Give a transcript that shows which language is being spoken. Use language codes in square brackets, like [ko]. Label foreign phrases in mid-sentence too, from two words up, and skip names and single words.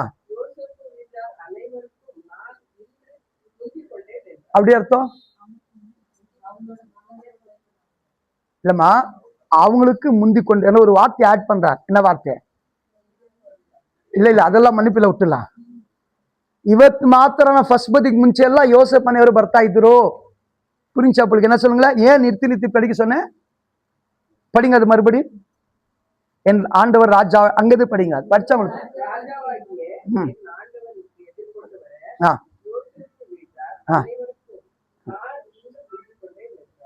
[ta] யோசேப்பு வீட்டார் அனைவருக்கும் நான் இன்று முந்திக் கொண்டேன் என்றார். அப்படி அர்த்தம் இல்லம்மா, அவங்களுக்கு முந்தி கொண்டு என்ன ஒரு வார்த்தை ஆட் பண்றார். என்ன வார்த்தை? இல்ல அதெல்லாம் மன்னிப்பில விட்டுலாம். [kn] ಇವತ್ತು ಮಾತ್ರ ಫಸ್ಟ್ ಬದಿಗೆ ಮುಂಚೆ ಎಲ್ಲ ಯೋಸೇಪ್ ಮನೆಯವರು ಬರ್ತಾ ಇದ್ರು. [ta] புரிஞ்சா உங்களுக்கு? என்ன சொல்லுங்களேன், ஏன் நிறுத்தி படிக்க சொன்னேன்? படிங்க அது மறுபடி. என் ஆண்டவர் ராஜா அங்கது படிங்க, அது படிச்சா உங்களுக்கு. ராஜாவாகிய ம் என் ஆண்டவனுக்கு எதிர்கொண்டு வர ஆ யோசேப்பு வீட்டார் ஆ அனைவருக்கும் நான் இன்று முந்திக் கொண்டேன் என்றார்.